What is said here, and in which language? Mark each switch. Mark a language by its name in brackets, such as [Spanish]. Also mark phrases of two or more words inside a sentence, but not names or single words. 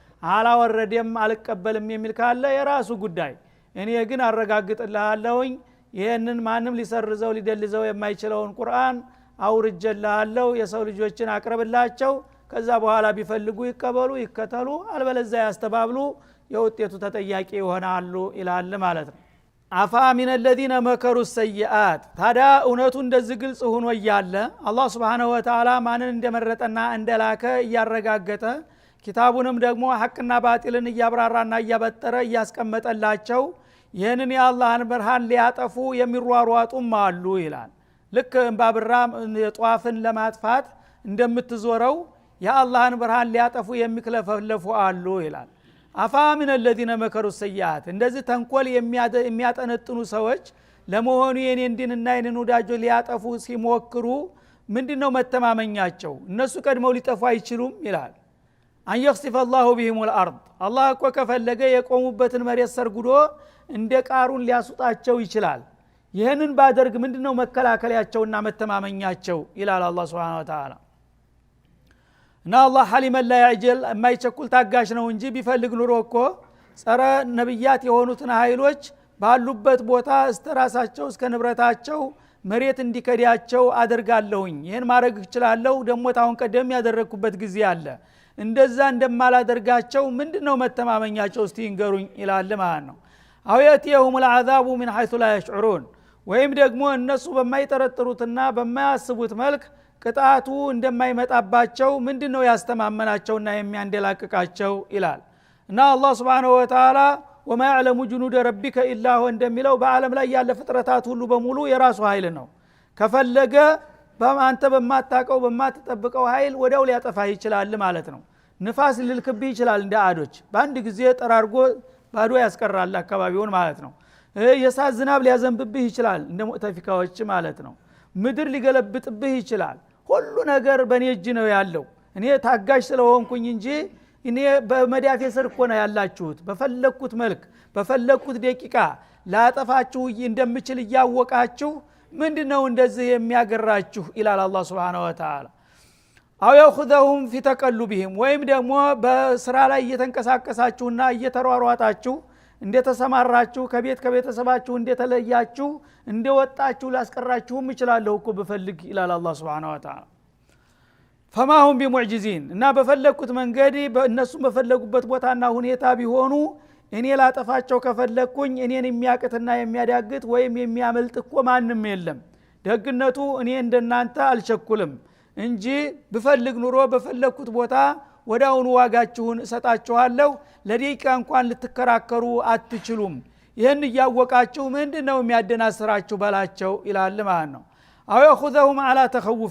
[Amharic] አላወረደም አልቀበልም የሚል ካለ የራሱ ጉዳይ እኔ ግን አረጋግጥልሃለሁኝ ይሄንን ማንም ሊሰርዘው ሊደልዘው የማይችለውን ቁርአን አውርጀልሃለሁ የሰው ልጆችን አቅርብላቸው ከዛ በኋላ ቢፈልጉ ይቀበሉ ይከተሉ አልበለዚያ ያስተባብሉ የውጤቱ ተጠያቂ ይሆናሉ ይላል ማለት ነው [Arabic] أفأمن الذين مكروا السيئات [Amharic] ታዲያ እውነቱ እንደዚህ ግልጽ ሆኖ እያለ አላህ [Arabic] سبحانه وتعالى [Amharic] ማንን እንደመረጠና እንደላከ ያረጋገጠ ኪታቡንም ደግሞ ሐቅና ባጢልን ያብራራና ያበጠረ ያስቀመጠላቸው ይሄንን የአላህን ብርሃን ሊያጠፉ የሚሯሯጡም አሉ ይላል ልክ እንባብራ የጧፍን ለማጥፋት እንደምትዞረው የአላህን ብርሃን ሊያጠፉ የሚክለፈለፉ አሉ ይላል አፋ [Arabic] من الذين مكروا السيئات [Amharic] እንደዚህ ተንኮል የሚያጠነጥኑ ሰዎች ለመሆኑ የኔን ዲንና የኔን ወዳጆ ሊያጠፉ ሲሞክሩ ምንድነው መተማመኛቸው እነሱ ቀድመው ሊጠፉ አይችሉም ይላል [Arabic] أن يخسف الله بهم الارض [Amharic] አላህ እኮ ከፈለገ የቆሙበትን መሬት ሰርጉዶ እንደ ቃሩን ሊያስጣቸው ይችላል ይሄንን ባደርግ ምንድነው መከላከያቸውና መተማመኛቸው ይላል አላህ [Arabic] سبحانه وتعالى [Amharic] እና አላህ [Arabic] حليم لا يعجل [Amharic] የማይቸኩል ታጋሽ ነው እንጂ ቢፈልግ ኑሮ እኮ ጸረ ነብያት የሆኑትን ኃይሎች ባሉበት ቦታ እስተራሳቸው እስከ ንብረታቸው መሬት እንዲከዳቸው አደርጋለሁኝ ይሄን ማድረግ እችላለሁ ደሞ ታውን ቀደም ያደረኩበት ጊዜ አለ እንደዛ እንደማላደርጋቸው ምንድነው መተማመኛቸው እስቲ እንገሩኝ ይላል ማለት ነው [Arabic] أو يأتيهم العذاب من حيث لا يشعرون [Amharic] ወይም ደግሞ እነሱ በማይጠረጥሩትና በማያስቡት መልክ ቅጣቱ እንደማይመጣባቸው ምንድነው ያስተማመናቸውና የሚያንደላቅቃቸው ይላል እና አላህ [Arabic] سبحانه وتعالى وما يعلم جنود ربك الا هو [Amharic] እንደሚለው በአለም ላይ ያለ ፍጥረታት ሁሉ በሙሉ የራሱ ኃይል ነው ከፈለገ በአንተ በማታቀው በማትጠብቀው ኃይል ወዳው ሊያጠፋ ይችላል ማለት ነው ንፋስ ሊልክብህ ይችላል እንደ አዶች በአንድ ጊዜ ጠራርጎ ባዶ ያስቀራል አካባቢውን ማለት ነው የሳት ዝናብ ሊያዘንብብህ ይችላል እንደ ሙተፊካዎች ማለት ነው ምድር ሊገለብጥብህ ይችላል ሁሉ ነገር በኔ እጅ ነው ያለው እኔ ታጋሽ ስለሆንኩኝ እንጂ እኔ በመዳፌ ስር እኮ ነው ያላችሁት በፈለኩት መልክ በፈለኩት ደቂቃ ላጠፋችሁ እንደምችል ያወቃችሁ ምንድነው እንደዚህ የሚያገራችሁ ኢላላ አላህ [Arabic] سبحانه وتعالى أو يأخذهم في تقلبهم [Amharic] ወይም ደግሞ በስራ ላይ እየተንቀሳቀሳችሁና እየተሯሯጣችሁ እንደተሰማራችሁ ከቤተሰባችሁ እንደተለያችሁ እንደወጣችሁ ላስቀራችሁም ይችላል እኮ በፈልግ ኢላላ አላህ [Arabic] سبحانه وتعالى فما هم بمعجزين [Amharic] እና በፈለኩት መንገድ እነሱ በፈለጉበት ቦታና ሁኔታ ቢሆኑ እኔ ላጠፋቸው ከፈለኩኝ እኔን የሚያቅትና የሚያዳግት ወይም የሚያመልጥ እኮ ማንም የለም ደግነቱ እኔ እንደናንተ አልቸኩልም እንጂ ብፈልግ ኑሮ በፈለኩት ቦታ ወዳውን ዋጋችሁን እሰጣችኋለሁ ለደቂቃ እንኳን ልትከራከሩ አትችሉም ይሄን ያወቃችሁ ምንድነው የሚያደናስራችሁ በላቸው ይላል ማለት ነው [Arabic] أو يأخذهم على تخوف